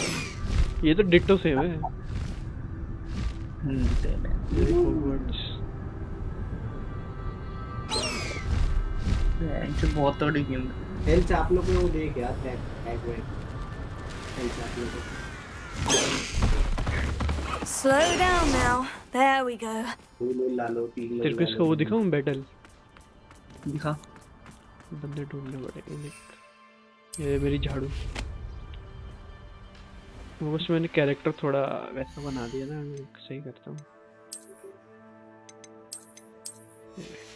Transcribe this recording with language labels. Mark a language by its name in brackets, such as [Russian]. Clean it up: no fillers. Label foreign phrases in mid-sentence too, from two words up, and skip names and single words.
[Hindi] ये तो [English] ditto same [Hindi] है। बहुत तगड़ी गेम है। हेल्थ आप लोग को देख यार, टैग हेल्थ आप लोग को। [English] Slow down now. There we go. [Hindi] तेरे को इसका वो दिखाऊं बैटल? दिखा। बंदे ढूंढने पड़ेंगे। ये मेरी झाड़ू। वो बस मैंने कैरेक्टर थोड़ा वैसा बना दिया ना, सही करता हूँ।